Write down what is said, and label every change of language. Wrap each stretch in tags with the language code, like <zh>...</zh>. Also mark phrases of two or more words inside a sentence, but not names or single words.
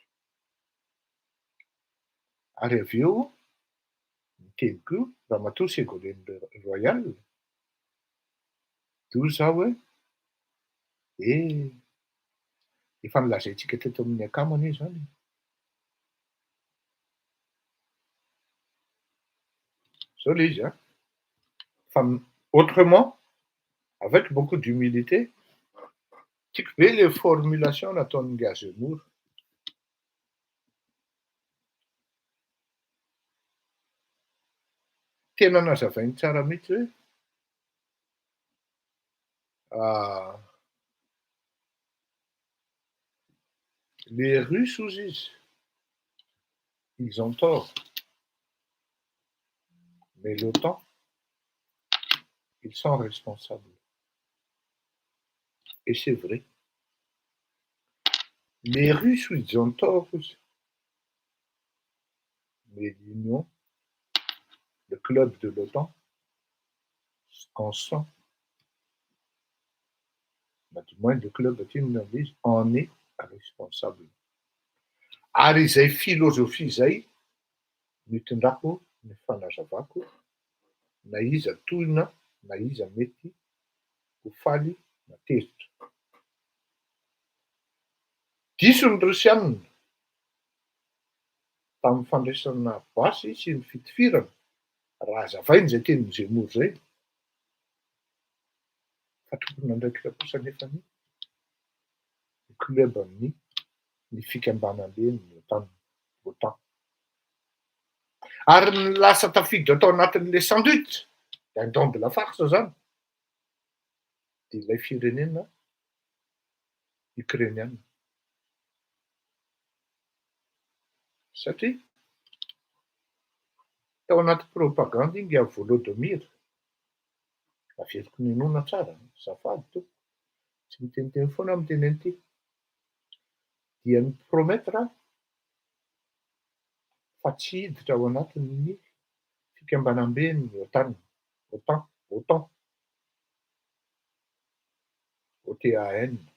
<mg>Ary avy eo miteny koa ramatoa Ségolène Royal dia zaho hoe efa nilazaintsika teto amin'ny akamana izy zany. Zao ilay izy fa</mg> <fr>autrement, avec beaucoup d'humilité,</fr> <mg>tiako be ilay formulation nataon'ny gazemoro. Tena nazavainy tsara mihitsy hoe</mg> <fr>les Russes</fr> <mg>hozy izy,</mg> <fr>ils ont tort, mais l'OTAN, ils sont responsables. Et c'est vrai. Les Russes, ils ont tort aussi. Mais l'Union, le club de l'OTAN, en sont, du moins le club de Timnavise en est responsable.</fr> <mg>Ary izay philosophie izay mitondrako ny fanazavako na iza tohina na iza mety ho faly matezitra. Diso ny Rosianina tamin'ny fandraisana basy sy ny fitifirana raha hazavainy izay tenin'ny Zemmour izay, fa tokony nandraikitra kosa nefa ny club amin'ny ny fikambanan'le ny OTAN. Ary ny lasa tafiditra atao anatin'le</mg> <fr>sandwich dindon de la farce</fr> <mg>zany dia ilay firenena ukrainiana. Satria tao anaty propagande iny a Volodymyr, averiko ninona tsara, zafady to, tsy miteniteny foana miteny an'ity, dia ny promettre fa tsy hiditra ao anatin'ny fikambanam-be ny OTAN, OTAN.</mg>